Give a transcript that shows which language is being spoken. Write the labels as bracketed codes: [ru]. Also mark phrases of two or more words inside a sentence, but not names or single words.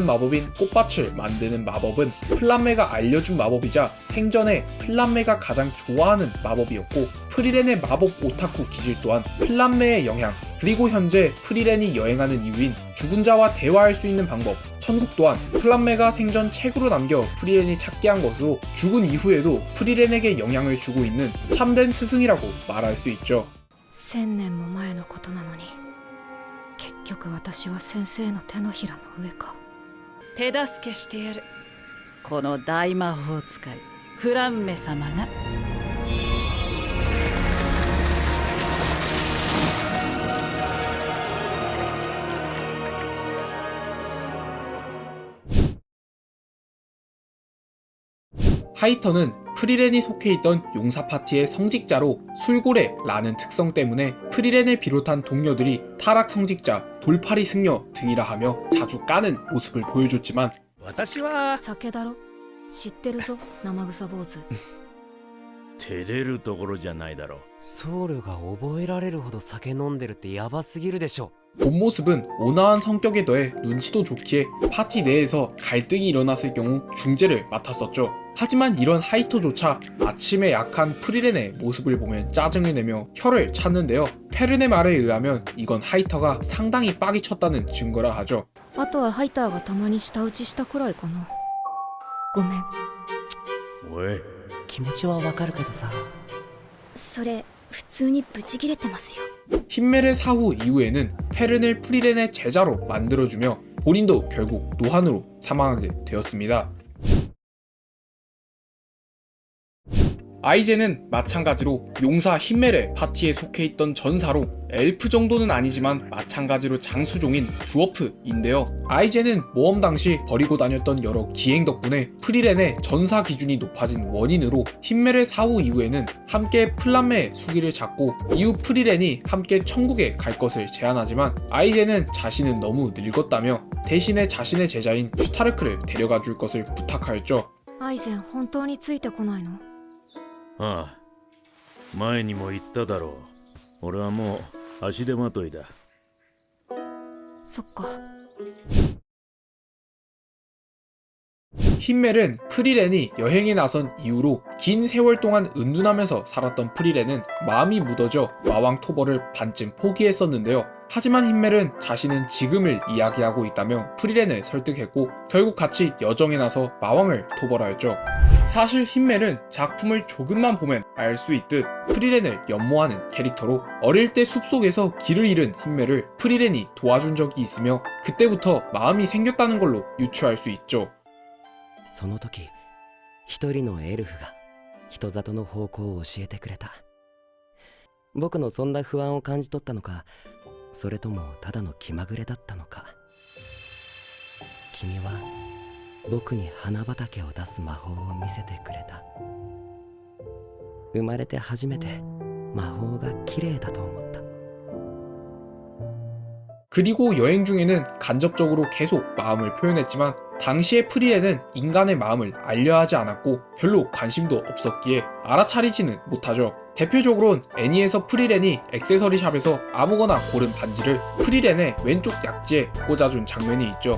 [ko] 마법인 꽃밭을 만드는 마법은 플란메가 알려준 마법이자 생전에 플란메가 가장 좋아하는 마법이었고 프리렌의 마법 오타쿠 기질 또한 플란메의 영향 그리고 현재 프리렌이 여행하는 이유인 죽은 자와 대화할 수 있는 방법 천국 또한 플란메가 생전 책으로 남겨 프리렌이 찾게 한 것으로 죽은 이후에도 프리렌에게 영향을 주고 있는 참된 스승이라고 말할 수 있죠. [ja] 1000 年も前のことなのに結局私は先生の手のひらの上か。手助けしてやる。この大魔法使いフランメ様が。 [ko] 하이터는 프리렌이 속해 있던 용사 파티의 성직자로 술고래라는 특성 때문에 프리렌을 비롯한 동료들이 타락 성직자, 돌팔이 승려 등이라 하며 자주 까는 모습을 보여줬지만 [ja] 私は酒だろ知ってるぞ生臭坊主。照れるところじゃないだろう。僧侶が覚えられるほど酒飲んでるってヤバすぎるでしょ。 [ko] 본 모습은 온화한 성격에 더해 눈치도 좋기에 파티 내에서 갈등이 일어났을 경우 중재를 맡았었죠. 하지만 이런 하이토조차 아침에 약한 프리렌의 모습을 보면 짜증을 내며 혀를 찾는데요. 페른의 말에 의하면 이건 하이터가 상당히 빡이 쳤다는 증거라 하죠. [ja] あとはハイターがたまに舌打ちしたくらいかな。ごめん。おい、気持ちはわかるけどさ。それ普通にブチ切れてますよ。 [ko] 힌멜의 사후 이후에는 페른을 프리렌의 제자로 만들어주며 본인도 결국 노한으로 사망하게 되었습니다. 아이젠은 마찬가지로 용사 힌멜의 파티에 속해 있던 전사로 엘프 정도는 아니지만 마찬가지로 장수종인 드워프인데요. 아이젠은 모험 당시 버리고 다녔던 여러 기행 덕분에 프리렌의 전사 기준이 높아진 원인으로 힌멜의 사후 이후에는 함께 플란메의 수기를 잡고 이후 프리렌이 함께 천국에 갈 것을 제안하지만 아이젠은 자신은 너무 늙었다며 대신에 자신의 제자인 슈타르크를 데려가 줄 것을 부탁하였죠. [ja] アイゼン本当についてこないの？ああ、前にも言っただろう。俺はもう足手まといだ。そっか。 [ko] 힌멜은 프리렌이 여행에 나선 이후로 긴 세월 동안 은둔하면서 살았던 프리렌은 마음이 묻어져 마왕 토벌을 반쯤 포기했었는데요. 하지만 힌멜은 자신은 지금을 이야기하고 있다며 프리렌을 설득했고 결국 같이 여정에 나서 마왕을 토벌하였죠. 사실 힌멜은 작품을 조금만 보면 알 수 있듯 프리렌을 연모하는 캐릭터로 어릴 때 숲속에서 길을 잃은 힌멜을 프리렌이 도와준 적이 있으며 그때부터 마음이 생겼다는 걸로 유추할 수 있죠. [ja] その時一人のエルフが人里の方向を教えてくれた。僕のそんな不安を感じ取ったのか、それともただの気まぐれだったのか。君は僕に花畑を出す魔法を見せてくれた。生まれて初めて魔法が綺麗だと思った。 [ko] 그리고 여행 중에는 간접적으로 계속 마음을 표현했지만 당시의 프리렌은 인간의 마음을 알려야 하지 않았고 별로 관심도 없었기에 알아차리지는 못하죠. 대표적으로는 애니에서 프리렌이 액세서리 샵에서 아무거나 고른 반지를 프리렌의 왼쪽 약지에 꽂아준 장면이 있죠.